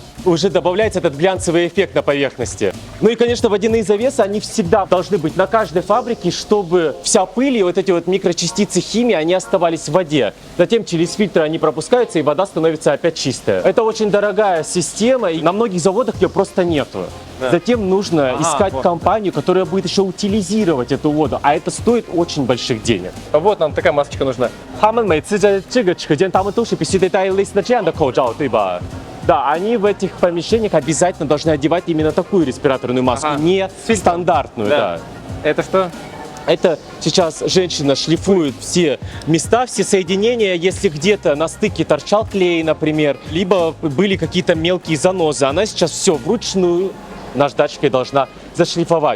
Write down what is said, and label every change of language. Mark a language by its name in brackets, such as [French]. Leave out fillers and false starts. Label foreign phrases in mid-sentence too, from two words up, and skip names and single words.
[Russian] Уже добавляется этот глянцевый эффект на поверхности. Ну и, конечно, водяные завесы, они всегда должны быть на каждой фабрике, чтобы вся пыль и вот эти вот микрочастицы химии, они оставались в воде. Затем через фильтры они пропускаются, и вода становится опять чистая. Это очень дорогая система, и на многих заводах ее просто нету. Затем нужно искать компанию, которая будет еще утилизировать эту воду, а это стоит очень больших денег. Вот нам такая масочка нужна. [Chinese] 他们每次在这个期间，他们都是必须得戴类似的这样的口罩，对吧？ [Russian] Да, они в этих помещениях обязательно должны одевать именно такую респираторную маску, не стандартную. Да. Это что? Это сейчас женщина шлифует все места, все соединения, если где-то на стыке торчал клей, например, либо были какие-то мелкие занозы, она сейчас все вручную наждачкой должна зашлифовать.